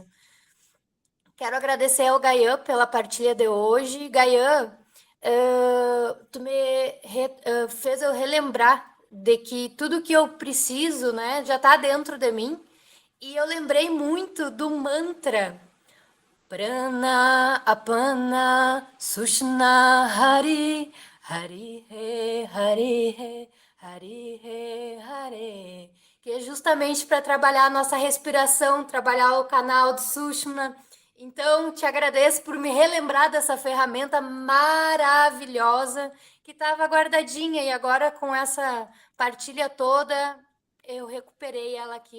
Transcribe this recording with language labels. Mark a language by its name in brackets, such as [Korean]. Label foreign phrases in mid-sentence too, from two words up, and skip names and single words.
[Portuguese] Quero agradecer ao Gayan pela partilha de hoje. Gayan, tu me fez eu relembrar de que tudo que eu preciso, né, já está dentro de mim. E eu lembrei muito do mantra Prana, [Sanskrit] Apana, Sushna, Hari, Hari, He, Hari, He, Hari, He, Hari, [Portuguese] que é justamente para trabalhar a nossa respiração, trabalhar o canal de Sushna. Então, te agradeço por me relembrar dessa ferramenta maravilhosa que estava guardadinha e agora com essa partilha toda eu recuperei ela aqui.